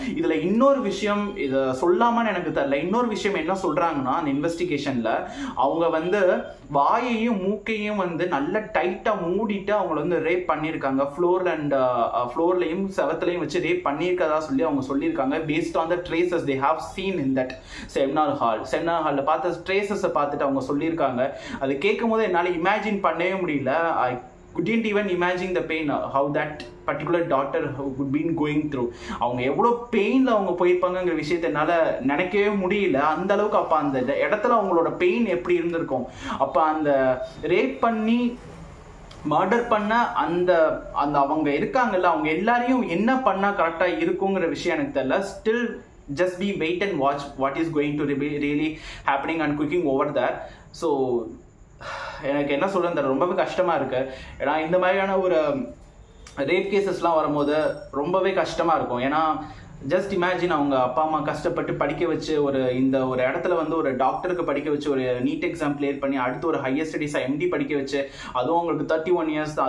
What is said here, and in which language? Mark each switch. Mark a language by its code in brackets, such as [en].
[ta] இதுல இன்னொரு விஷயம், இதை சொல்லாமன்னு எனக்கு தெரியல, இன்னொரு விஷயம் என்ன சொல்றாங்கன்னா அந்த இன்வெஸ்டிகேஷன்ல அவங்க வந்து வாயையும் மூக்கையும் வந்து நல்ல டைட்டா மூடிட்டு அவங்கள வந்து ரேப் பண்ணியிருக்காங்க. ஃப்ளோர்லையும் செவத்துலையும் வச்சு ரேப் பண்ணியிருக்கதா சொல்லி அவங்க சொல்லியிருக்காங்க. [en] based on the traces they have seen in that seminar ஹால்ல [ta] பார்த்த ட்ரேசஸை பார்த்துட்டு அவங்க சொல்லியிருக்காங்க. அது கேட்கும் போது என்னால் இமேஜின் பண்ணவே முடியல. [en] I couldn't even imagine the pain, how that particular daughter would been going through. [ta] அவங்க எவ்வளோ பெயின்ல அவங்க போயிருப்பாங்கிற விஷயத்தை என்னால் நினைக்கவே முடியல. அந்த அளவுக்கு அப்போ அந்த இடத்துல அவங்களோட பெயின் எப்படி இருந்திருக்கும். அப்போ அந்த ரேப் பண்ணி மர்டர் பண்ண அந்த அந்த அவங்க இருக்காங்கல்ல, அவங்க எல்லாரையும் என்ன பண்ணா கரெக்டா இருக்குங்கிற விஷயம் எனக்கு தெரியல. [en] Still just be wait and watch what is going to be really happening and cooking over there. [ta] So எனக்கு என்ன சொல்றது ரொம்பவே கஷ்டமா இருக்கு. ஏன்னா இந்த மாதிரியான ஒரு ரேப் கேசஸ்லாம் வரும்போது ரொம்பவே கஷ்டமா இருக்கும். ஏன்னா ஜஸ்ட் இமேஜின் அவங்க அப்பா அம்மா கஷ்டப்பட்டு படிக்க வச்சு இந்த ஒரு இடத்துல வந்து ஒரு டாக்டருக்கு படிக்க வச்சு ஒரு நீட் எக்ஸாம் கிளியர் பண்ணி அடுத்து ஒரு ஹையர் ஸ்டடீஸ் எம்டி படிக்க வச்சு, அதுவும் அவங்களுக்கு 31 இயர்ஸ் தான்.